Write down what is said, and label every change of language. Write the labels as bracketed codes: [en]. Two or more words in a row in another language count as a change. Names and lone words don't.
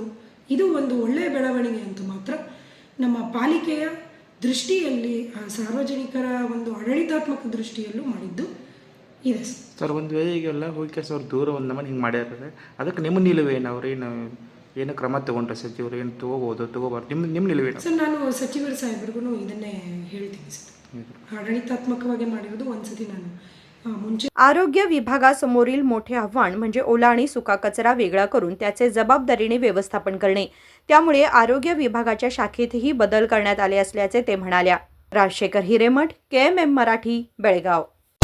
[kn] ಇದು ಒಂದು ಒಳ್ಳೆಯ ಬೆಳವಣಿಗೆ ಅಂತ ಮಾತ್ರ ನಮ್ಮ ಪಾಲಿಕೆಯ ದೃಷ್ಟಿಯಲ್ಲಿ, ಸಾರ್ವಜನಿಕರ ಒಂದು ಆಡಳಿತಾತ್ಮಕ ದೃಷ್ಟಿಯಲ್ಲೂ ಮಾಡಿದ್ದು ಇದೆ ಸರ್. ಒಂದು ವೇಳೆ ಈಗೆಲ್ಲ ಹೋಗಿ ಕೆಲಸ ಅವ್ರು ದೂರ ಒಂದು ನಮ್ಮನ್ನು ಹಿಂಗೆ ಮಾಡ್ಯಾರ, ಅದಕ್ಕೆ ನಿಮ್ಮ ನಿಲುವೇನು? ಅವ್ರು ಏನು ಕ್ರಮ ತೊಗೊಂಡ್ರೆ ಸಚಿವರು ಏನು ತಗೋಬಾರ್ದು ನಿಮ್ಮ ನಿಲುವೇನು ಸರ್? ನಾನು ಸಚಿವರ ಸಾಹೇಬ್ರಿಗೂ ಇದನ್ನೇ ಹೇಳ್ತೀನಿ ಸರ್. आडಳಿತಾತ್ಮಕವಾಗಿ ಮಾಡಿರೋದು ಒಂದ್ಸತಿ ನಾನು ಮುಂಚೆ [mr] आरोग्य विभागासमोरील मोठे आव्हान म्हणजे ओला आणि सुका कचरा वेगळा करून त्याचे जबाबदारीने व्यवस्थापन करणे. त्यामुळे आरोग्य विभागाच्या शाखेतही बदल करण्यात आले असल्याचे ते म्हणाल्या. राजशेखर हिरेमठ, KMM मराठी, बेळगाव.